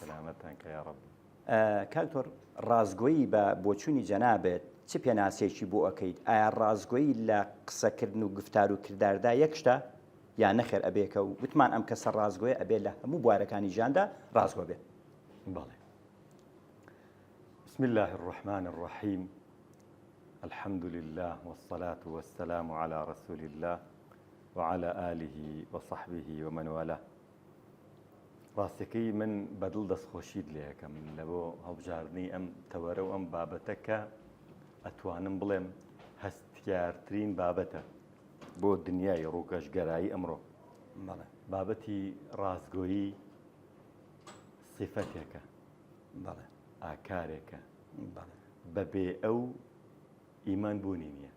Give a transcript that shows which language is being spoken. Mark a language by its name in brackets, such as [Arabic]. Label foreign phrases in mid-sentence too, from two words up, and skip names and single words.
[Central Kurdish] کاکتۆر ڕازگۆیی بە بۆچوونی جەنابێت چ پێناسێکی بۆ ئەەکەیت ئایا ڕازگۆیی لە قسەکردن و گفتار و کرداردا یەک شتە یان نەخێر ئەبێکە و وتمان ئەم کەسە ڕازگۆیە ئەبێت لە هەموو بوارەکانی ژیاندا ڕازگۆ بێت [Arabic] بەڵێ بسم الله الرحمن الرحيم الحمد لله والصلاة والسلام على رسول الله وعلى آله وصحبه ومن والاه [Central Kurdish] ڕاستەکەی من بەدڵ دەستخۆشیت لێ یەکەم لە بۆ هەڵبژاردننی ئەم تەوەرە و ئەم بابەتەکە ئەتوانم بڵێم هەستیارترین بابەتە بۆ دنیای ڕووکەشگەرایی ئەمڕۆ بابەتی ڕازگۆیی سیفەتێکە ئاکارێکە بەبێ ئەو ئیمان بوونی نییە